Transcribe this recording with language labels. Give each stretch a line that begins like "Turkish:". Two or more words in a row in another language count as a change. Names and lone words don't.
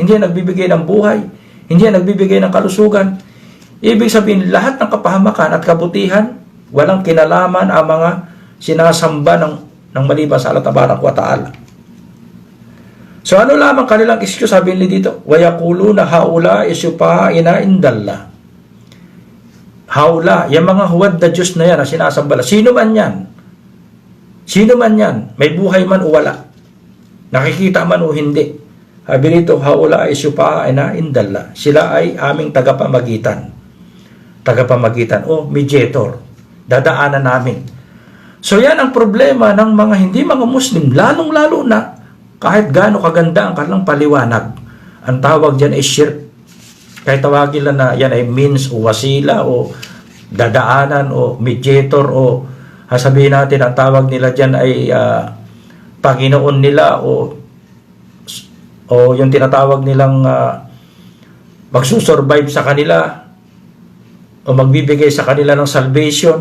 Filipino: Hindi yan nagbibigay ng buhay. Hindi yan nagbibigay ng kalusugan. Ibig sabihin, lahat ng kapahamakan at kabutihan, walang kinalaman ang mga sinasamba ng malibas sa
Arabic: الله تبارك وتعالى.
Filipino: So ano lamang kanilang excuse, sabi nila dito,
Arabic: وَيَقُولُونَ هَؤُلَاءِ شُفَعَاؤُنَا عِندَ اللَّهِ.
Filipino: Haula, yung mga huwad na Diyos na yan na sinasamba. Sino man yan? Sino man yan? May buhay man o wala? Nakikita man o hindi? Sabi nito,
Arabic: هَؤُلَاءِ شُفَعَاؤُنَا عِندَ اللَّهِ.
Filipino: Sila ay aming tagapamagitan. Tagapamagitan o mediator. Dadaanan namin. So yan ang problema ng mga hindi mga Muslim, lalong-lalo na kahit gaano kaganda ang kanilang paliwanag. Ang tawag dyan ay shirk. Kahit tawagin lang na yan ay means o wasila o dadaanan o mediator o sabihin natin ang tawag nila dyan ay Panginoon nila o yung tinatawag nilang magsusurvive sa kanila o magbibigay sa kanila ng salvation.